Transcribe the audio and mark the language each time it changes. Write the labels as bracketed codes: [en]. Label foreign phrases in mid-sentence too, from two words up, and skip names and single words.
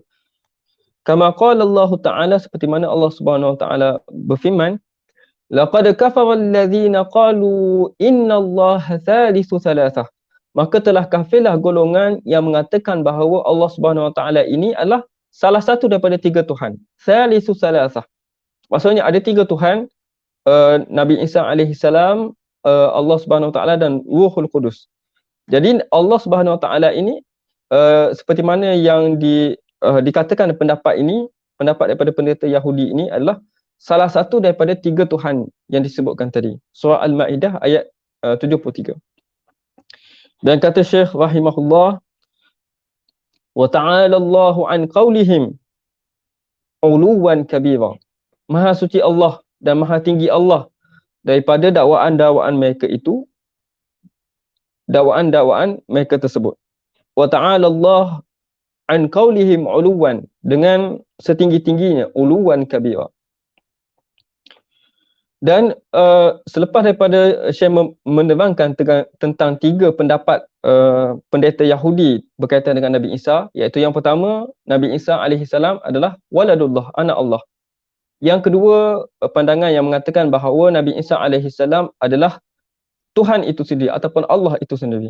[ar] كما قال الله تعالى, [ms] seperti mana Allah Subhanahu Wa Ta'ala berfirman, [ar] لقد كفر الذين قالوا إن الله ثالث ثلاثة. [ms] Maka telah kafirlah golongan yang mengatakan bahawa Allah Subhanahu Wa Ta'ala ini adalah salah satu daripada 3 Tuhan. [ar] ثالث ثلاثة. [ms] Maksudnya ada 3 Tuhan, Nabi Isa [ar] عليه السلام, [ms] Allah Subhanahu Wa Taala dan Ruhul Qudus. Jadi Allah Subhanahu Wa Taala ini seperti mana yang dikatakan pendapat ini, pendapat daripada pendeta Yahudi ini adalah salah satu daripada 3 Tuhan yang disebutkan tadi. Surah Al-Maidah ayat 73. Dan kata Syekh rahimahullah, [ar] وتعالى الله عن قولهم علوا كبيرا. [ms] Maha suci Allah dan maha tinggi Allah daripada dakwaan-dakwaan mereka itu, dakwaan-dakwaan mereka tersebut. [ar] وتعالى الله عن قولهم علوا, [ms] dengan setinggi-tingginya, [ar] علوا كبيرا. [ms] Dan selepas daripada Syekh menerangkan tentang 3 pendapat pendeta Yahudi berkaitan dengan Nabi Isa, iaitu yang pertama, Nabi Isa alaihissalam adalah waladullah, anak Allah. Yang kedua, pandangan yang mengatakan bahawa Nabi Isa alaihissalam adalah Tuhan itu sendiri ataupun Allah itu sendiri.